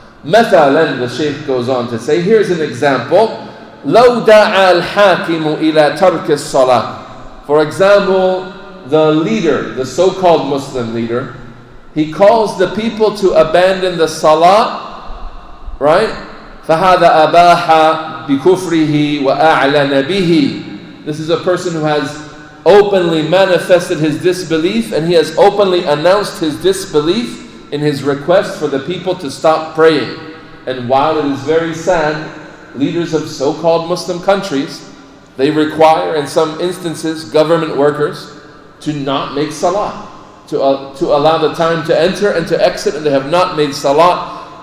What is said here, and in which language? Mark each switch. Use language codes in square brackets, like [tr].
[en] مثلا, the Shaykh goes on to say, here's an example. [ar] لو دعا الحاكم إلى ترك الصلاة, [en] for example, the leader, the so-called Muslim leader, he calls the people to abandon the salah, right? [ar] فهذا أباح بكفره وأعلن به. [en] This is a person who has openly manifested his disbelief and he has openly announced his disbelief in his request for the people to stop praying. And while it is very sad, leaders of so-called Muslim countries, they require, in some instances, government workers to not make salah, to allow the time to enter and to exit, and they have not made salah.